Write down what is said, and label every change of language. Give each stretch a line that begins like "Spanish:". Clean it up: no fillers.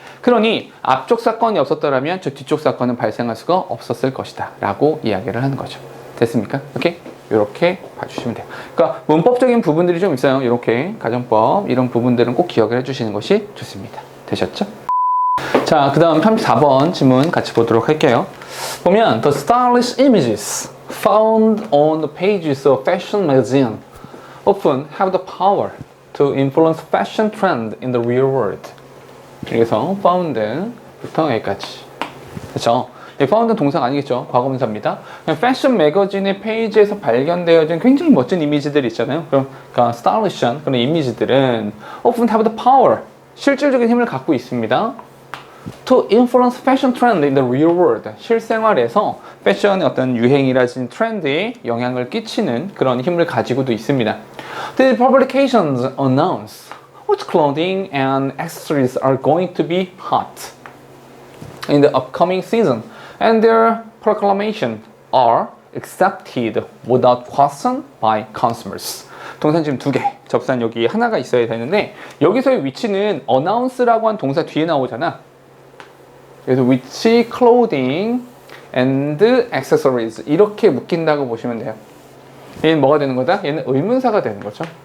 Korean: 그러니 앞쪽 사건이 없었더라면 저 뒤쪽 사건은 발생할 수가 없었을 것이다 라고 이야기를 하는 거죠. 됐습니까? 이렇게 봐주시면 돼요. 그러니까 문법적인 부분들이 좀 있어요. 이렇게 가정법 이런 부분들은 꼭 기억을 해주시는 것이 좋습니다. 되셨죠? 자, 그 다음 34번 질문 같이 보도록 할게요. 보면
English: The stylish images found on the pages of fashion magazine often have the power to influence fashion trend in the real world.
Korean: 그래서 found부터 여기까지. 그렇죠? found는 동사가 아니겠죠. 과거분사입니다. 패션 매거진의 페이지에서 발견되어진 굉장히 멋진 이미지들이 있잖아요. 그러니까 stylish한 그런 이미지들은
English: often have the power,
Korean: 실질적인 힘을 갖고 있습니다.
English: To influence fashion trend in the real world.
Korean: 실생활에서 패션의 어떤 유행이라든지 트렌드에 영향을 끼치는 그런 힘을 가지고도 있습니다.
English: The publications announce which clothing and accessories are going to be hot in the upcoming season, and their proclamation are accepted without question by consumers.
Korean: 동사는 지금 2개, 접수한 여기 하나가 있어야 되는데 여기서의 위치는 announce라고 한 동사 뒤에 나오잖아. 그래서
English: which clothing and accessories
Korean: 이렇게 묶인다고 보시면 돼요. 얘는 뭐가 되는 거다? 얘는 의문사가 되는 거죠.